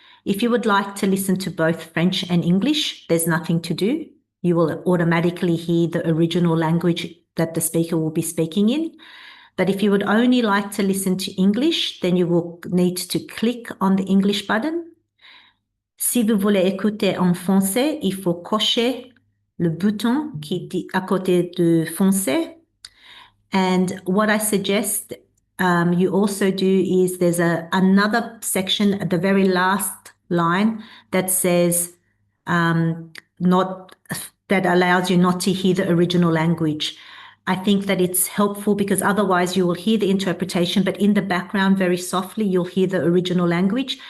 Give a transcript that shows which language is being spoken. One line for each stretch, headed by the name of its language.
English: If you would like to listen to both French and English, there's nothing to do. You will automatically hear the original language that the speaker will be speaking in. But if you would only like to listen to English, then you will need to click on the English button.
French: Si vous voulez écouter en français, il faut cocher le bouton qui est à côté de français.
English: And what I suggest you also do is there's another section at the very last line that says that allows you not to hear the original language. I think that it's helpful because otherwise you will hear the interpretation, but in the background very softly you'll hear the original language.